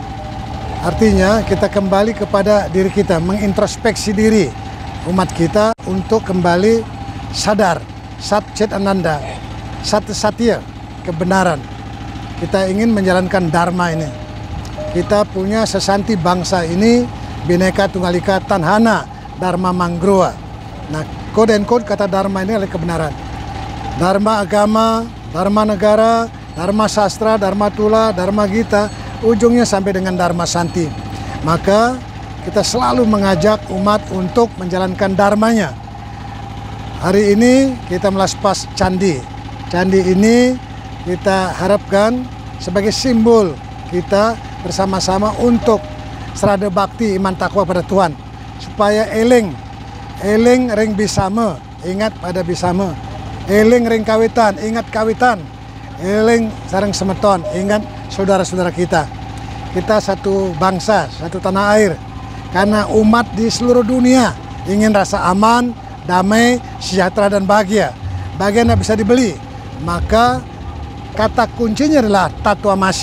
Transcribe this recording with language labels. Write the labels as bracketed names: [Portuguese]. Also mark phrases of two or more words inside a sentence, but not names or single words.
[Indonesian] Artinya kita kembali kepada diri kita, mengintrospeksi diri umat kita untuk kembali sadar, [Sanskrit] Sat Chit Ananda, Sat Satya, [Indonesian] kebenaran. Kita ingin menjalankan Dharma ini. Kita punya sesanti bangsa ini, [Kawi] Bhinneka Tunggal Ika Tanhana, Dharma Mangroa. [Indonesian] Nah, kode and code kata Dharma ini adalah kebenaran. Dharma agama, Dharma negara, Dharma sastra, Dharma tula, Dharma gita, ujungnya sampai dengan Dharma Santi. Maka kita selalu mengajak umat untuk menjalankan dharmanya. Hari ini kita melaspas candi. Candi ini kita harapkan sebagai simbol kita bersama-sama untuk serada bakti iman takwa pada Tuhan. Supaya [Balinese] eling ring bisama, [Indonesian] ingat pada bisama. [Balinese] Eling ring kawitan, [Indonesian] ingat kawitan. [Balinese] Eling sareng semeton, [Indonesian] ingat saudara-saudara kita. Kita satu bangsa, satu tanah air. Karena umat di seluruh dunia ingin rasa aman, damai, sejahtera, dan bahagia. Bahagia tidak bisa dibeli. Maka kata kuncinya adalah tatwamasi.